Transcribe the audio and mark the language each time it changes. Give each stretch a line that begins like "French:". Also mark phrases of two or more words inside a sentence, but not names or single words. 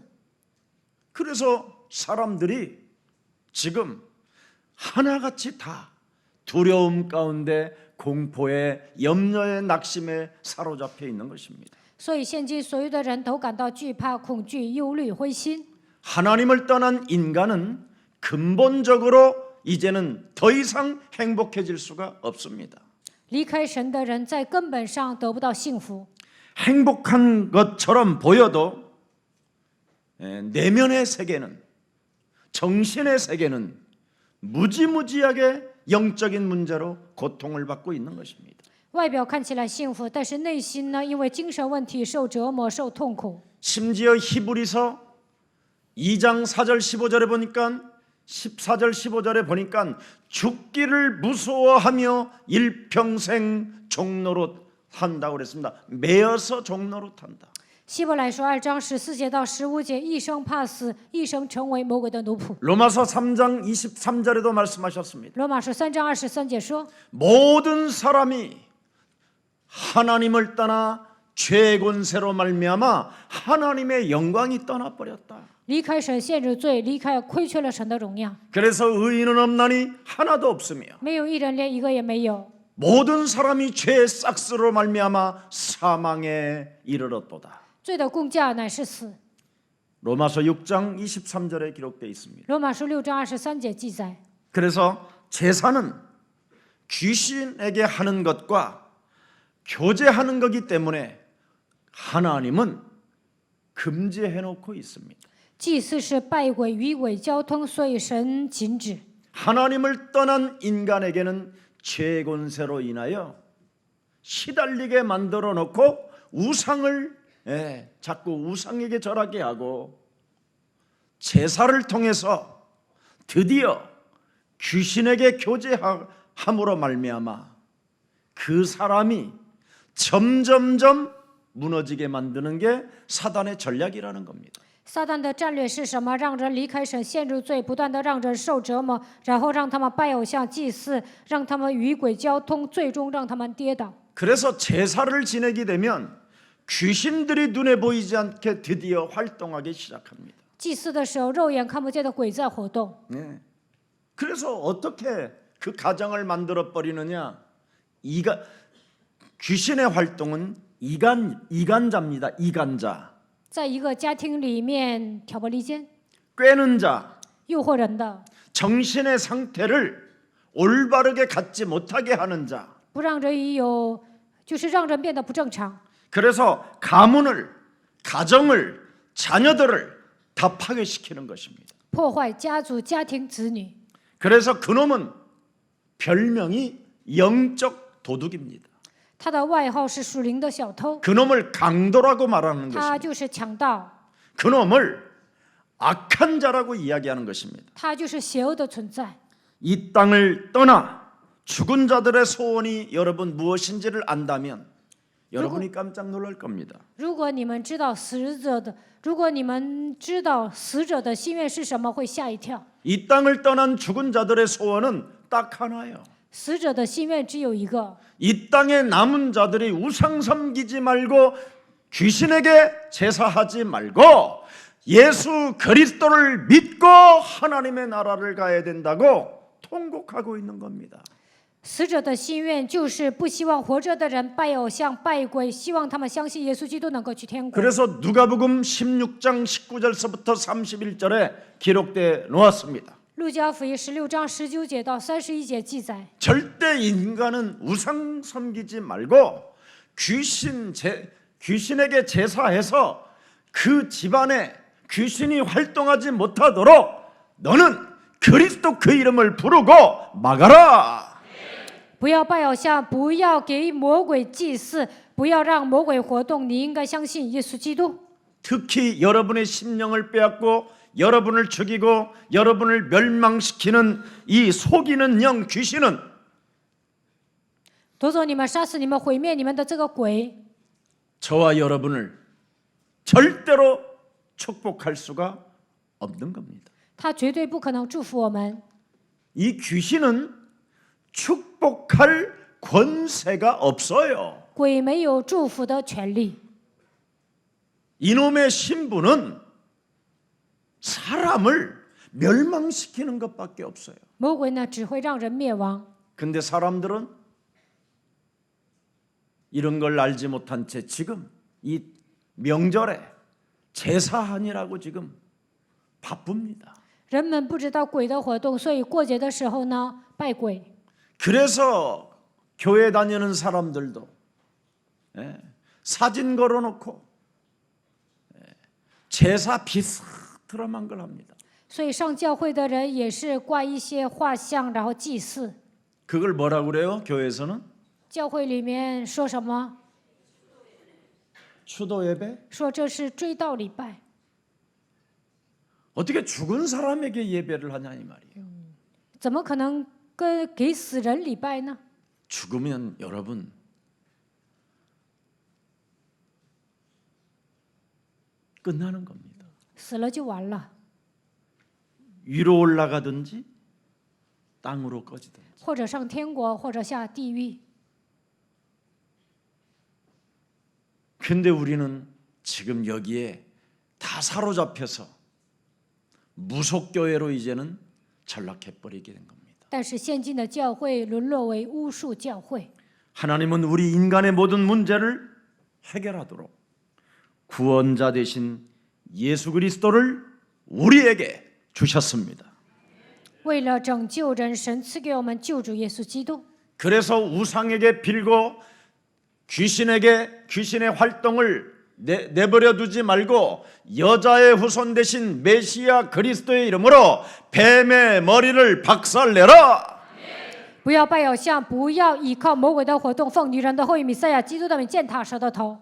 Korean: 그래서 사람들이 지금 하나같이 다 두려움 가운데 공포에 염려에 낙심에 사로잡혀 있는 것입니다.
Chinese: 所以现今所有的人都感到惧怕、恐惧、忧虑、灰心。
Korean: 하나님을 떠난 인간은 근본적으로 이제는 더 이상 행복해질 수가 없습니다.
Chinese: 离开神的人，在根本上得不到幸福。
Korean: 행복한 것처럼 보여도 내면의 세계는 정신의 세계는 무지무지하게 영적인 문제로 고통을 받고 있는 것입니다.
Chinese: 外表看起来幸福，但是内心呢，因为精神问题受折磨、受痛苦。
Korean: 심지어 히브리서 2장 4절 15절에 보니까 14절 15절에 보니까 죽기를 무서워하며 일평생 종노릇 한다고 그랬습니다. 매어서 종노릇 한다.
Chinese: 希伯来书2章14节到15节，一生怕死，一生成为魔鬼的奴仆。
Korean: 로마서 3장 23절에도 말씀하셨습니다.
Chinese: 罗马书3章23节说，
Korean: 모든 사람이 하나님을 떠나 죄의 권세로 말미암아 하나님의 영광이 떠나버렸다.
Chinese: 离开神陷入罪，离开亏缺了神的荣耀，
Korean: 그래서 의인은 없나니 하나도 없으며
Chinese: 没有一人，连一个也没有。
Korean: 모든 사람이 죄의 싹스로 말미암아 사망에 이르렀도다.
Chinese: 罪的工价乃是死。
Korean: 로마서 6장 23절에 기록되어 있습니다.
Chinese: 罗马书6章23节记载，
Korean: 그래서 제사는 귀신에게 하는 것과 교제하는 거기 때문에 하나님은 금지해 놓고 있습니다.
Chinese: 祭祀是拜鬼与鬼交通，所以神禁止。
Korean: 하나님을 떠난 인간에게는 죄의 권세로 인하여 시달리게 만들어 놓고 우상을 자꾸 우상에게 절하게 하고 제사를 통해서 드디어 귀신에게 교제함으로 말미암아 그 사람이 점점점 무너지게 만드는 게 사단의 전략이라는 겁니다.
Chinese: 撒旦的战略是什么？让人离开神，陷入罪，不断的让人受折磨，然后让他们拜偶像祭祀，让他们与鬼交通，最终让他们跌倒。
Korean: 그래서 제사를 지내게 되면 귀신들이 눈에 보이지 않게 드디어 활동하기 시작합니다.
Chinese: 祭祀的时候，肉眼看不见的鬼在活动。
Korean: 네. 그래서 어떻게 그 가정을 만들어 버리느냐? 귀신의 활동은 이간자입니다. 이간자.
Chinese: 在一个家庭里面挑拨离间，
Korean: 꿰는 자,
Chinese: 诱惑人的，
Korean: 정신의 상태를 올바르게 갖지 못하게 하는 자.
Chinese: 不让人有，就是让人变得不正常。
Korean: 그래서 가문을, 가정을, 자녀들을 다 파괴시키는 것입니다.
Chinese: 破坏家族、家庭、子女。
Korean: 그래서 그놈은 별명이 영적 도둑입니다.
Chinese: 他的外号是属灵的小偷，
Korean: 그놈을 강도라고 말하는
Chinese: 他
Korean: 것입니다.
Chinese: 就是强盗。
Korean: 그놈을 악한 자라고 이야기하는 것입니다.
Chinese: 他就是邪恶的存在。
Korean: 이 땅을 떠나 죽은 자들의 소원이 여러분 무엇인지를 안다면 여러분이 깜짝 놀랄 겁니다.
Chinese: 如果你们知道死者的心愿是什么，会吓一跳。
Korean: 이 땅을 떠난 죽은 자들의 소원은 딱 하나예요.
Chinese: 死者的心愿只有一个，
Korean: 이 땅에 남은 자들이 우상 섬기지 말고 귀신에게 제사하지 말고 예수 그리스도를 믿고 하나님의 나라를 가야 된다고 통곡하고 있는 겁니다.
Chinese: 死者的心愿就是不希望活着的人拜偶像、拜鬼，希望他们相信耶稣基督能够去天国。
Korean: 그래서 누가복음 16장 19절서부터 31절에 기록되어 놓았습니다.
Chinese: 路加福音16章19节到31节记载，
Korean: 절대 인간은 우상 섬기지 말고 귀신에게 제사해서 그 집안에 귀신이 활동하지 못하도록 너는 그리스도 그 이름을 부르고 막아라.
Chinese: 不要拜偶像，不要给魔鬼祭祀，不要让魔鬼活动。你应该相信耶稣基督。
Korean: 특히 여러분의 심령을 빼앗고 여러분을 죽이고 여러분을 멸망시키는 이 속이는 영 귀신은
Chinese: 夺走你们、杀死你们、毁灭你们的这个鬼，
Korean: 저와 여러분을 절대로 축복할 수가 없는 겁니다.
Chinese: 他绝对不可能祝福我们。
Korean: 이 귀신은 축복할 권세가 없어요.
Chinese: 鬼没有祝福的权利。
Korean: 이놈의 신분은 사람을 멸망시키는 것밖에 없어요.
Chinese: 魔鬼呢，只会让人灭亡。
Korean: 근데 사람들은 이런 걸 알지 못한 채 지금 이 명절에 제사하느라고 지금 바쁩니다.
Chinese: 人们不知道鬼的活动，所以过节的时候呢，拜鬼。
Korean: 그래서 교회 다니는 사람들도 사진 걸어놓고 제사 비스트럼한 걸 합니다.
Chinese: 所以上教会的人也是挂一些画像，然后祭祀。
Korean: 그걸 뭐라고 그래요? 교회에서는
Chinese: 教会里面说什么？
Korean: 추도 예배?
Chinese: 说这是追悼礼拜。
Korean: 어떻게 죽은 사람에게 예배를 하냐 이 말이에요.
Chinese: 怎么可能给死人礼拜呢？
Korean: 죽으면 여러분 끝나는 겁니다.
Chinese: 死了就完了，
Korean: 위로 올라가든지 땅으로 꺼지든지.
Chinese: 或者上天国，或者下地狱。
Korean: 근데 우리는 지금 여기에 다 사로잡혀서 무속교회로 이제는 전락해버리게 된 겁니다.
Chinese: 但是现今的教会沦落为巫术教会。
Korean: 하나님은 우리 인간의 모든 문제를 해결하도록 구원자 되신 예수 그리스도를 우리에게 주셨습니다.
Chinese: 为了拯救人，神赐给我们救主耶稣基督。
Korean: 그래서 우상에게 빌고 귀신의 활동을 내버려 두지 말고 여자의 후손 되신 메시아 그리스도의 이름으로 뱀의 머리를 박살내라.
Chinese: 不要拜偶像，不要依靠魔鬼的活动，奉女人的后裔弥赛亚基督的名践踏蛇的头。